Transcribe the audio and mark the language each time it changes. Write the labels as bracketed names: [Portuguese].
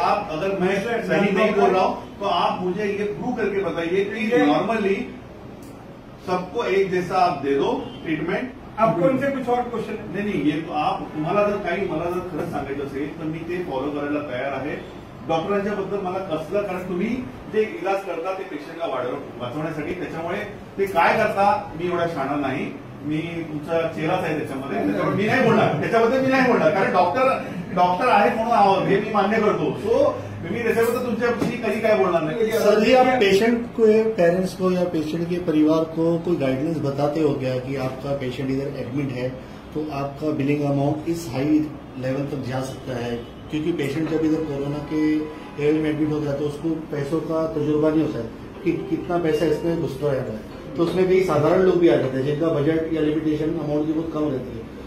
[Hindi] अगर मैं सही नहीं बोल रहा हूँ तो आप मुझे ये प्रूव करके बताइए कि नॉर्मली सबको एक जैसा आप दे दो ट्रीटमेंट। आपको इनसे कुछ और क्वेश्चन है? [Marathi] नाही ये आप तुम्हाला जर काही मला जर खरंच सांगायचं असेल तर मी ते फॉलो करायला तयार आहे डॉक्टरांच्या बद्दल मला कसलं, कारण तुम्ही जे इलाज करता ते पेशंटला वाचवण्यासाठी, त्याच्यामुळे ते काय करता मी एवढा शहाणा नाही, मी तुमचा चेहराच आहे त्याच्यामध्ये, त्याच्यामुळे मी नाही बोलणार, त्याच्याबद्दल मी नाही बोलणार, कारण डॉक्टर आहे म्हणून आहोत हे मी मान्य करतो। सो मी त्याच्याबद्दल तुमच्याशी कधी काय बोलणार नाही। [Hindi] सर जी आप पेशेंट को, पेरेंट्स को या पेशेंट के परिवार को कोई गाइडेंस बताते हो क्या कि आपका पेशेंट इधर एडमिट है तो आपका बिलिंग अमाउंट इस हाई लेवल तक जा सकता है? क्योंकि पेशेंट जब इधर कोरोना के एरिया में एडमिट होता है तो उसको पैसों का तजुर्बा नहीं होता है कि कितना पैसा इसमें घुसता है, तो उसमें भी साधारण लोग भी आ जाते हैं जिनका बजट या लिमिटेशन अमाउंट की बहुत कम रहती है।